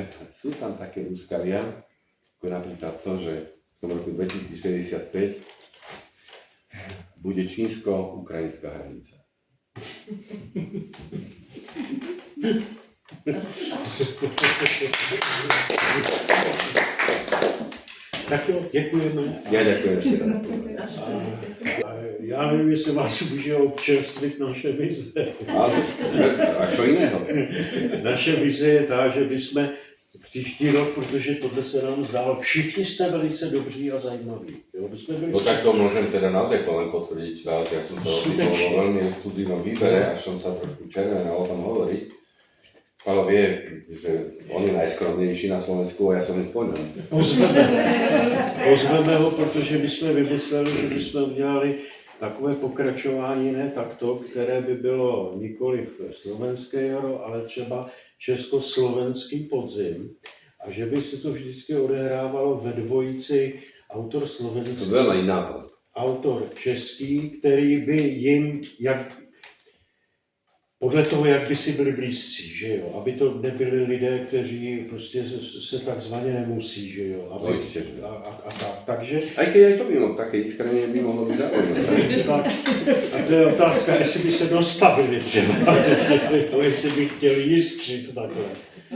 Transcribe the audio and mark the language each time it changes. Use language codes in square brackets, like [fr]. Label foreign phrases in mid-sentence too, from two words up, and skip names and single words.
[sk] Sú tam také úskalia, ako napríklad to, že v tom roku 2065 bude čínsko-ukrajinská hranica. [cs] Tak jo, děkujeme. [sk] Ja ďakujem ešte raz. [cs] Já nevím, jestli vás může občerstvit naše vize. [sk] A čo iného? [cs] Naše vize je tá, že bychom příští rok, protože tohle se nám zdálo, všichni jste velice dobří a zajímaví. Jo, byli... [sk] No tak to môžem teda naozaj len potvrdiť, ale ja som sa opýtal vo veľmi exkluzívnom výbere, až som sa trošku červenal o tom hovoriť. Ale vie, že on je najskromnejší na Slovensku a ja som ich po ňom. [cs] Pozveme ho, protože my jsme vymysleli, že bychom udělali takové pokračování, ne takto, které by bylo nikoliv slovenské jaro, ale třeba československý podzim. A že by se to vždycky odehrávalo ve dvojici autor slovenský, [sk] To veľmi nápad. [cs] autor český, který by jim, podle toho, jak by si byli blízcí, že jo, aby to nebyli lidé, kteří prostě se takzvaně nemusí, že jo, aby, a tak, takže... [sk] Aj keď aj to by mohlo, také iskrenie by mohlo byť zaujímavé. [cs] A to je otázka, jestli by se dostavili třeba, jestli by chtěli jiskřit takhle.